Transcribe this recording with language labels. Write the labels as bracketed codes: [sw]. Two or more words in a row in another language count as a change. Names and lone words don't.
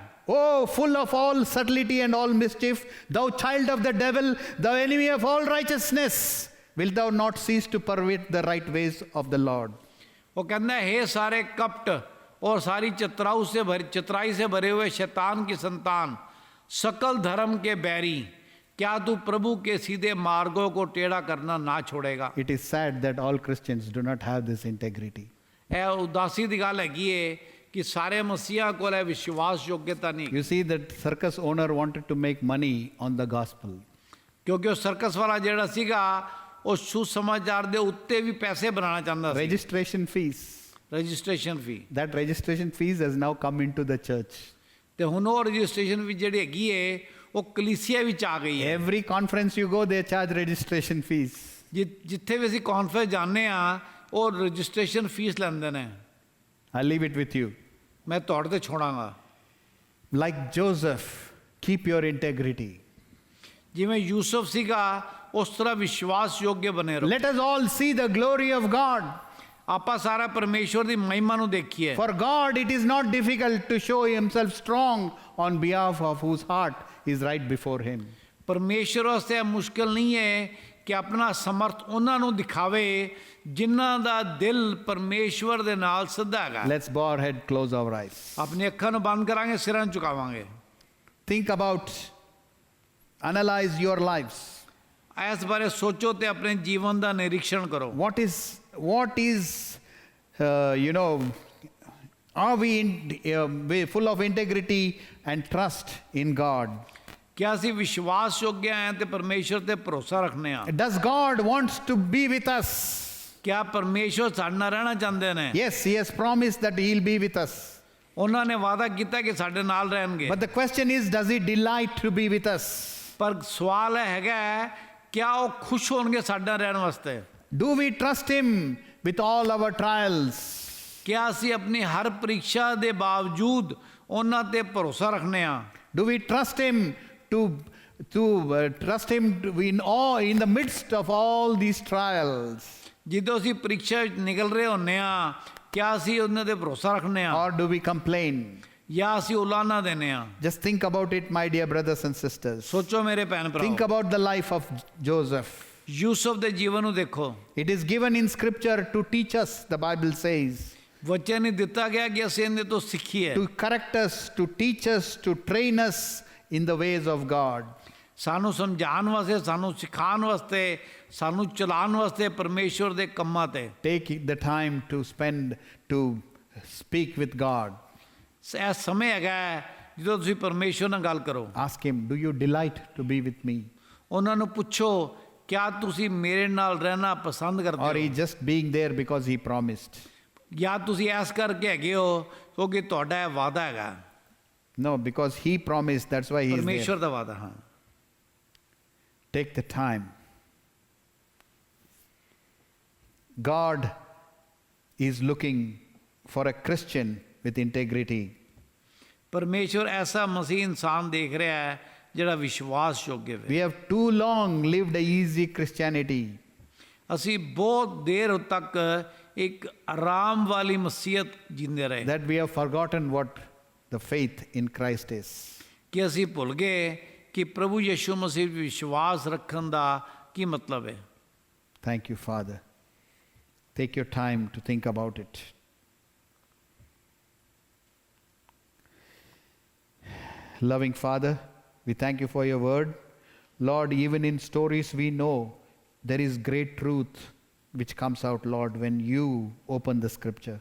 [en] Oh, full of all subtlety and all mischief, thou child of the devil, thou enemy of all righteousness, wilt thou not cease to pervert the right ways of the Lord? [hi] वो कहना है हे सारे कपट और सारी चतुराई से भरे हुए शैतान की संतान, सकल धर्म के बैरी, क्या तू प्रभु के सीधे मार्गों को टेढ़ा करना ना छोड़ेगा। [en] It is sad that all Christians do not have this integrity. [pa] ਏ ਉਦਾਸੀ ਦੀ ਗੱਲ ਹੈਗੀ ਹੈ ਕਿ ਸਾਰੇ ਮਸੀਹਾ ਕੋ ਵਿਸ਼ਵਾਸ ਯੋਗਤਾ ਨਹੀਂ। [en] You see, that circus owner wanted to make money on the gospel. [pa] ਕਿਉਂਕਿ ਉਸ ਸਰਕਸ ਵਾਲਾ ਜਿਹੜਾ ਸੀਗਾ ਉਸ ਸੁਸਮਾਚਾਰ ਦੇ ਉੱਤੇ ਭੀ ਪੈਸੇ ਬਣਾਨਾ ਚਾਹੁੰਦਾ ਸੀ। [en] Registration fees. registration fee. That registration fees has now come into the church. [pa] ਤੇ ਹੁਣ ਵੋ [en] registration fee [pa] ਜਿਹੜੀ ਹੈਗੀ ਹੈ ਵੋ ਕਲੀਸਿਯਾ ਵਿਚ ਆ ਗਈ ਹੈ। [en] Every conference you go, they charge registration fees. [pa] ਜਿੱਥੇ ਭੀ ਅਸੀਂ ਕਾਨਫਰੰਸ ਜਾਨੇ ਆਂ ਵੋ [en] registration fees [pa] ਲੈਂਦੇ ਨੇ। [en] I'll leave it with you. [pa] ਮੈਂ ਤੁਹਾਡੇ ਤੇ ਛੱਡਾਂਗਾ। [en] Like Joseph, keep your integrity. [pa] ਜਿਵੇਂ ਯੂਸੁਫ ਸੀਗਾ ਉਸ ਤਰ੍ਹਾਂ ਵਿਸ਼ਵਾਸ ਯੋਗ ਬਣੇ ਰਹੋ। [en] Let us all see the glory of God. [pa] ਆਪਾਂ ਸਾਰਾ ਪਰਮੇਸ਼ਵਰ ਦੀ ਮਹਿਮਾ ਨੂੰ ਦੇਖੀਏ। [en] For God, it is not difficult to show himself strong on behalf of whose heart is right before him. [pa] ਪਰਮੇਸ਼ਵਰ ਵਾਸਤੇ ਮੁਸ਼ਕਿਲ ਨਹੀਂ ਹੈ ਕਿ ਅਪਣਾ ਸਮਰੱਥ ਉਨ੍ਹਾਂ ਨੂੰ ਦਿਖਾਵੇ ਜਿਨ੍ਹਾਂ ਦਾ ਦਿਲ ਪਰਮੇਸ਼ਵਰ ਦੇ ਨਾਲ ਸਿੱਧਾ ਹੈਗਾ। [en] Let's bow our head, close our eyes. [pa] ਅਪਣੀ ਅੱਖਾਂ ਨੂੰ ਬੰਦ ਕਰਾਂਗੇ, ਸਿਰਾਂ ਨੂੰ ਝੁਕਾਵਾਂਗੇ। [en] Think about, analyze your lives. [pa] ਇਸ ਬਾਰੇ ਸੋਚੋ ਤੇ ਅਪਣੇ ਜੀਵਨ ਦਾ ਨਿਰੀਖਣ ਕਰੋ। [en] What is are we full of integrity and trust in God? [pa] ਕਿਆ ਅਸੀਂ ਵਿਸ਼ਵਾਸ ਯੋਗ ਹੈਂ ਤੇ ਪਰਮੇਸ਼ਵਰ ਤੇ ਭਰੋਸਾ ਰੱਖਨੇ ਆਂ? [en] Does God wants to be with us? [pa] ਕਿਆ ਪਰਮੇਸ਼ਵਰ ਸਾਡੇ ਨਾਲ ਰਹਿਣਾ ਚਾਹੁੰਦੇ ਨੇ? [en] Yes, he has promised that he will be with us. [pa] ਉਨ੍ਹਾਂਨੇ ਨੇ ਵਾਅਦਾ ਕੀਤਾ ਕਿ ਸਾਡੇ ਨਾਲ ਰਹਿਣਗੇ। [en] But the question is, does he delight to be with us? [pa] ਪਰ ਸਵਾਲ ਹੈ ਕਿਆ ਵੋ ਖੁਸ਼ ਹੋਣਗੇ ਸਾਡੇ ਨਾਲ ਰਹਿਣ ਵਾਸਤੇ? [en] Do we trust him with all our trials? [pa] ਕਿਆ ਅਸੀਂ ਅਪਣੀ ਹਰ ਪਰੀਖਿਆ ਦੇ ਬਾਵਜੂਦ ਉਨ੍ਹਾਂ ਤੇ ਭਰੋਸਾ ਰੱਖਨੇ ਆਂ? [en] Do we trust him in the midst of all these trials? [pa] ਜਦੋਂ ਅਸੀਂ ਪਰੀਖਿਆ ਨਿਕਲ ਰਹੇ ਹੋਨੇ ਆਂ ਕਿਆ ਅਸੀਂ ਉਨ੍ਹਾਂ ਤੇ ਭਰੋਸਾ ਰੱਖਨੇ ਆਂ? [en] Or do we complain? [pa] ਜਾਂ ਅਸੀਂ ਉਲਾਹਮਾ ਦੇਨੇ ਆਂ? [en] Just think about it, my dear brothers and sisters. [pa] ਸੋਚੋ ਮੇਰੇ ਭੈਣ [en] Think [pa] भराओ, [en] about the life of Joseph. [pa] ਯੂਸੁਫ ਦੇ ਜੀਵਨ ਨੂੰ ਦੇਖੋ। [en] It is given in scripture to teach us, the Bible says, [pa] ਵਚਨ ਹੀ ਦਿੱਤਾ ਗਿਆ ਕਿ ਅਸੀਂ ਇਹਦੇ ਤੋਂ ਸਿੱਖੀਏ, [en] to correct us, to teach us, to train us in the ways of God. [pa] ਸਾਨੂੰ ਸਮਝਾਣ ਵਾਸਤੇ, ਸਾਨੂੰ ਸਿਖਾਣ ਵਾਸਤੇ, ਸਾਨੂੰ ਚਲਾਉਣ ਵਾਸਤੇ ਪਰਮੇਸ਼ਵਰ ਦੇ ਕੰਮਾਂ ਤੇ। [en] Take the time to spend to speak with God. [pa] ਇਹ ਸਮੇਂ ਹੈਗਾ ਹੈ ਜਦੋਂ ਤੁਸੀਂ ਪਰਮੇਸ਼ਵਰ ਨਾਲ ਗੱਲ ਕਰੋ। [en] Ask Him, do you delight to be with me? [pa] ਉਹਨਾਂ ਨੂੰ ਪੁੱਛੋ, ਕਿਆ ਤੁਸੀਂ ਮੇਰੇ ਨਾਲ ਰਹਿਣਾ ਪਸੰਦ [en] Or [pa] ਕਰਦੇ ਹੋ, [en] He just being there because He promised? [pa] ਜਾਂ ਤੁਸੀਂ ਐਸ ਕਰਕੇ ਹੈਗੇ ਹੋ ਕਿਉਂਕਿ ਤੁਹਾਡਾ ਇਹ ਵਾਅਦਾ ਹੈਗਾ। [en] No, because He promised, that's why He is there. [pa] ਪਰਮੇਸ਼ਵਰ ਦਾ ਵਾਅਦਾ। ਹਾਂ, [en] Take the time. God is looking for a Christian with integrity. [pa] ਪਰਮੇਸ਼ਵਰ ਐਸਾ ਮਸੀਹ ਇਨਸਾਨ ਦੇਖ ਰਿਹਾ ਹੈ ਜਿਹੜਾ ਵਿਸ਼ਵਾਸਯੋਗ ਹੈ। [en] We have too long lived a easy Christianity. [pa] ਅਸੀਂ ਬਹੁਤ ਦੇਰ ਤੱਕ ਇੱਕ ਆਰਾਮ ਵਾਲੀ ਮਸੀਹਤ ਜੀਂਦੇ ਰਹੇ [en] That we have forgotten what the faith in Christ is. [pa] ਕਿ ਅਸੀਂ ਭੁੱਲ ਗਏ ਕਿ ਪ੍ਰਭੂ ਯਿਸੂ ਮਸੀਹ ਵਿੱਚ ਵਿਸ਼ਵਾਸ ਰੱਖਣ ਦਾ ਕੀ ਮਤਲਬ ਹੈ। [en] Thank you, Father. Take your time to think about it. Loving Father, we thank you for your word. Lord, even in stories we know there is great truth which comes out, Lord, when you open the scripture.